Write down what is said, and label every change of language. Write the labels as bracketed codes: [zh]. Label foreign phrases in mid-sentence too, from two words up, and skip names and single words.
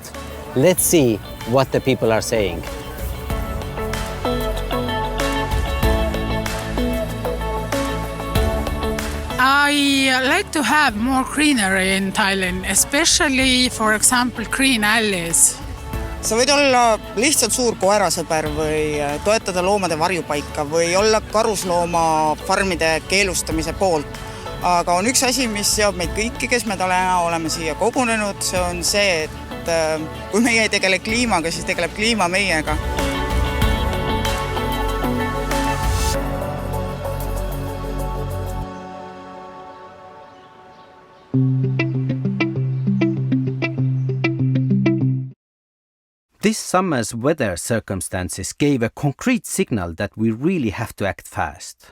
[en] Let's see what the people are saying. I like to have more greenery in Tallinn, especially, for example, green alleys. [et] Sa võid olla lihtsalt suur koerasõber või toetada loomade varjupaika või olla karusloomafarmide keelustamise poolt. Aga on üks asi, mis seob meid kõiki, kes me oleme siia kogunenud, see on see, et kui meie ei tegele kliimaga, siis tegeleb kliima meiega. [en] This summer's weather circumstances gave a concrete signal that we really have to act fast.